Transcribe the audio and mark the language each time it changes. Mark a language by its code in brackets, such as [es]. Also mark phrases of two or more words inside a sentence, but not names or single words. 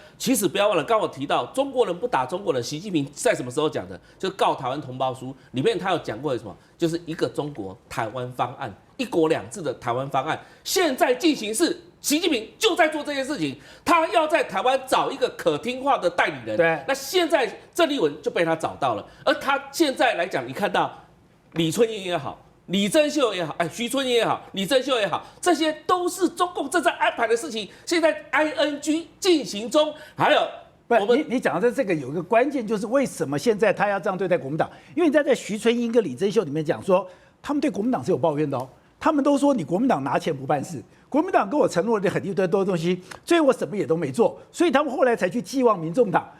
[zh] 其實不要忘了，剛剛我提到中國人不打中國人，習近平在什麼時候講的？就是告台灣同胞書裡面他有講過什麼？就是一個中國台灣方案，1國2制的台灣方案，現在進行是。習近平就在做這件事情，他要在台灣找一個可聽話的代理人。對，那現在鄭麗文就被他找到了，而他現在來講，你看到李春英也好，李貞秀也好，徐春英也好，李貞秀也好，這些都是中共正在安排的事情，現在 ING 進行中。還有，你講的這個有一個關鍵，就是為什麼現在他要這樣對待國民黨？因為你在徐春英跟李貞秀裡面講說，他們對國民黨是有抱怨的哦。他們都說你國民黨拿錢不辦事，國民黨跟我承諾了很一堆多東西，所以我什麼也都沒做，所以他們後來才去寄望民眾黨。